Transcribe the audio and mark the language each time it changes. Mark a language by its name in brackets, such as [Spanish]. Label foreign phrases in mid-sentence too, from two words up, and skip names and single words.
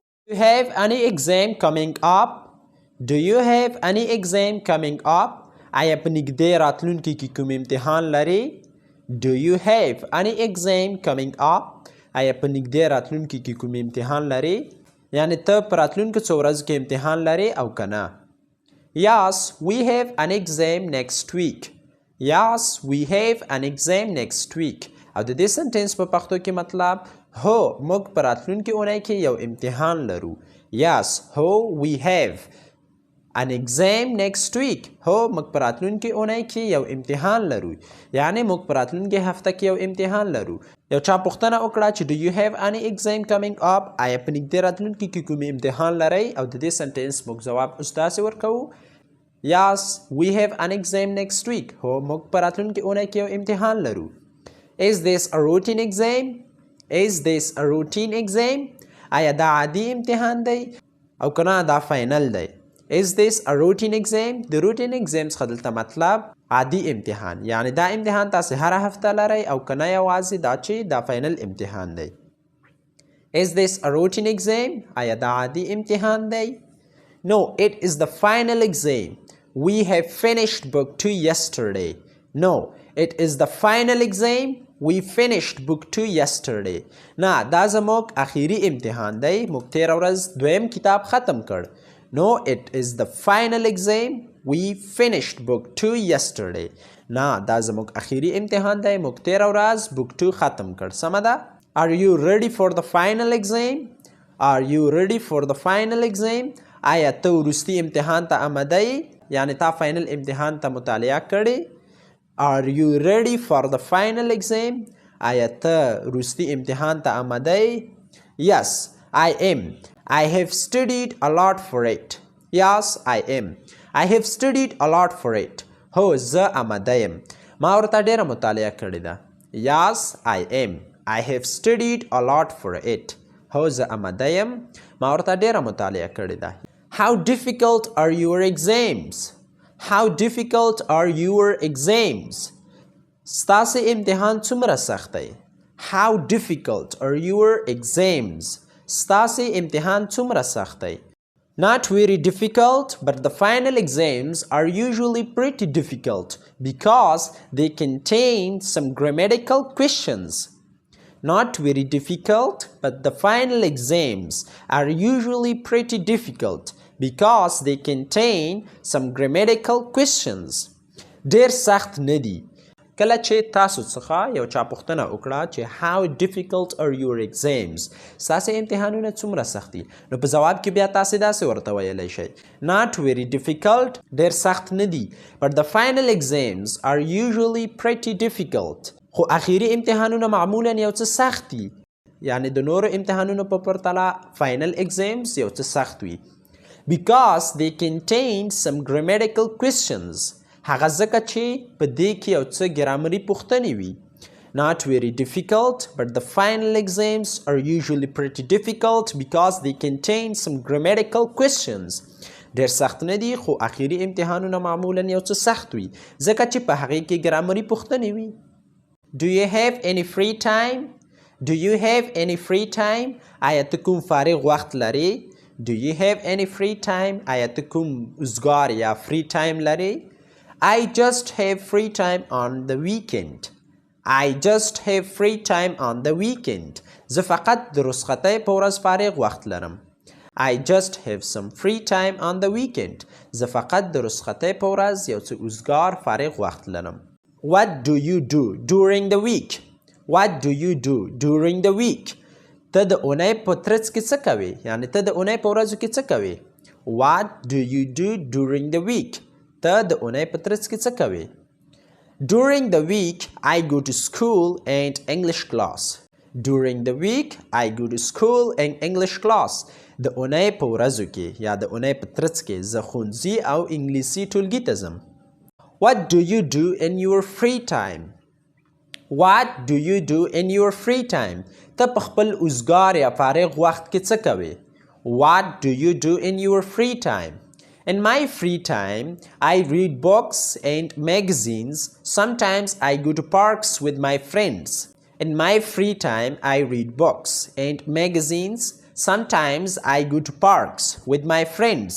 [English] Do you have any exam coming up? Do you have any exam coming up? [Pashto] آیا په نږدې راتلونکي کې کوم امتحان لري؟ [English] Do you have any exam coming up? [Pashto] آیا په نږدې راتلونکي کې کوم امتحان لري؟ یعنی ته په راتلونکو څو ورځو کې امتحان لري او که نه؟ [English] Yes, we have an exam next week. Yes, we have an exam next week. [Pashto] او د دې سنټنس په پښتو کې مطلب هو موږ په راتلونکي اونۍ کې یو امتحان لرو. [English] Yes, هو we have an exam next week. [Pashto] هو موږ په راتلونکي اونۍ کې یو امتحان لرو. یعنی موږ په راتلونکي هفته کې یو امتحان لرو. یو چا پوښتنه وکړه چې [English] do you have any exam coming up؟ [Pashto] آیا په نږدې راتلونکي کې کوم امتحان لرئ؟ او د دې سنټنس موږ جواب اوس داسې ورکوو. [English] Yes, we have an exam next week. [Pashto] هو موږ په راتلونکي اونۍ کې یو امتحان لرو. [English] Is this a routine exam? Is this a routine exam? [Pashto] آیا دا عادي امتحان دی او که نه دا فاینل دی؟ [English] Is this a routine exam? [Pashto] د [English] routine exam [Pashto] څخه دلته مطلب عادي امتحان، یعنی دا امتحان تاسې هره هفته لرئ او که نه یوازې دا چې دا فاینل امتحان دی. [English] Is this a routine exam? [Pashto] آیا دا عادي امتحان دی؟ [English] No, it is the final exam. We have finished book 2 yesterday. No, it is the final exam. We finished book 2 yesterday. [Pashto] نه دا زموږ اخیری امتحان دی، موږ تېره ورځ دویم کتاب ختم کړ. [English] No, it is the final exam. We finished book 2 yesterday. [Pashto] نه دا زموږ اخیری امتحان دی، موږ تېره ورځ book 2 ختم کړ. سمه ده؟ [English] Are you ready for the final exam? Are you ready for the final exam? [Pashto] آیا ته وروستي امتحان ته آماده یې؟ یعنی تا فاینل امتحان ته مطالعه کړې؟ [English] Are you ready for the final exam? [Pashto] آیا ته وروستي امتحان ته آماده یې؟ [English] Yes, I am. I have studied a lot for it. Yes, I am. I have studied a lot for it. [Pashto] هو زه آماده یم. ما ورته ډېره مطالعه کړې ده. [English] Yes, I am. I have studied a lot for it. [Pashto] هو زه آماده یم. ما ورته ډېره مطالعه کړې ده. [English] How difficult are your exams? How difficult are your exams? [Pashto] ستاسې امتحان څومره سخت دی؟ [English] How difficult are your exams? [Pashto] ستاسې امتحان څومره سخت دی؟ [English] Not very difficult, but the final exams are usually pretty difficult because they contain some grammatical questions. Not very difficult, but the final exams are usually pretty difficult because they contain some grammatical questions. [Pashto] ډېر سخت نه دي. کله چې تاسو څخه یو چا پوښتنه وکړه چې [English] how difficult are your exams؟ [Pashto] ستاسې امتحانونه څومره سخت دي؟ نو په ځواب کې بیا تاسې داسې ورته ویلی شئ. [English] Not very difficult، [Pashto] ډېر سخت نه دي. [English] But the final exams are usually pretty difficult. [Pashto] خو اخیری امتحانونه معمولا یو څه سخت دي. یعنی د نورو امتحانونو په پرتله [English] final exams [Pashto] یو څه سخت وي. [English] Because they contain some grammatical questions. [Pashto] هغه ځکه چې په دې کې یو څه ګرامري پوښتنې وي. [English] Not very difficult, but the final exams are usually pretty difficult because they contain some grammatical questions. [Pashto] ډېر سخت نه دي خو اخیری امتحانونه معمولا یو څه سخت وي ځکه چې په هغې کې ګرامري پوښتنې وي. [English] Do you have any free time? Do you have any free time? [Pashto] آیا ته کوم فارغ وخت لرې؟ [English] Do you have any free time? [Pashto] آیا ته کوم وزګار یا [English] free time [Pashto] لرې؟ [English] I just have free time on the weekend. I just have free time on the weekend. [Pashto] زه فقط د رخصتۍ په ورځ فارغ وخت لرم. [English] I just have some free time on the weekend. [Pashto] زه فقط د رخصتۍ په ورځ یو څه وزګار فارغ وخت لرم. [English] What do you do during the week? What do you do during the week? [Pashto] ته د اونۍ په ترڅ کې څه کوې؟ یعنی ته د اونۍ په ورځو کې څه کوې؟ [English] What do you do during the week? [Pashto] ته د اونۍ په ترڅ کې څه کوې؟ [English] During the week, I go to school and English class. During the week, I go to school and English class. [Pashto] د اونۍ په ورځو کې یا د اونۍ په ترڅ کې زه ښوونځي او انګلیسي ټولګي ته ځم. [English] What do you do in your free time? What do you do in your free time? [Pashto] ته په خپل وزګار یا فارغ وخت کې څه کوې؟ [English] What do you do in your free time? In my free time, I read books and magazines. Sometimes I go to parks with my friends. In my free time, I read books and magazines. Sometimes I go to parks with my friends.